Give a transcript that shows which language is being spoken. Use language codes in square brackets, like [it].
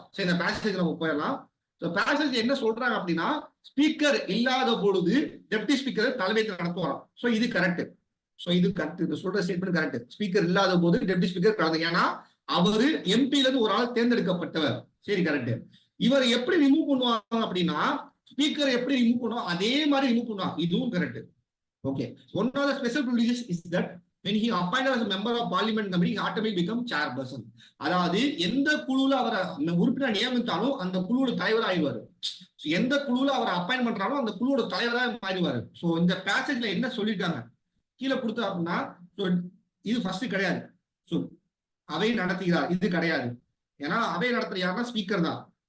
[ta] சரி, இந்த பேசேஜ் நம்ம போயிடலாம். பேசேஜ் என்ன சொல்றாங்க அப்படின்னா, ஸ்பீக்கர் இல்லாத பொழுது டெப்டி ஸ்பீக்கர் தலைமையை நடத்துவாராம். சோ இது கரெக்ட். சோ இது கரெக்ட், இது சொல்ற ஸ்டேட்மெண்ட் கரெக்ட். ஸ்பீக்கர் இல்லாத போது டெப்டி ஸ்பீக்கர் கலந்து, ஏன்னா அவரு எம்பில இருந்து ஒரு ஆள் தேர்ந்தெடுக்கப்பட்டவர். சரி, கரெக்ட். இவர் எப்படி ரிமூவ் பண்ணுவாங்க அப்படின்னா, ஸ்பீக்கர் எப்படி ரிமூவ் பண்ணுவோம் அதே மாதிரி ரிமூவ் பண்ணுவாங்க. இதுவும் correct. Okay. [en] One of the special privileges is that when he appointed as a member of parliament committee, he automatically become chairperson. [ta] அதாவது எந்த குழுல அவரை உறுப்பினர் நியமித்தாலும் அந்த குழுவோட தலைவர் ஆயிடுவாரு. எந்த குழுல அவரை அப்பாயின்ட் பண்றாலும் அந்த குழுவோட தலைவரா மாறிடுவாரு. சோ இந்த பேசேஜ்ல என்ன சொல்லியிருக்காங்க கீழே கொடுத்தா அப்படின்னா, இது ஃபர்ஸ்ட் கிடையாது. சோ அவை நடத்துகிறார், இது கிடையாது. ஏன்னா அவை நடத்துற யாருன்னா ஸ்பீக்கர் தான்.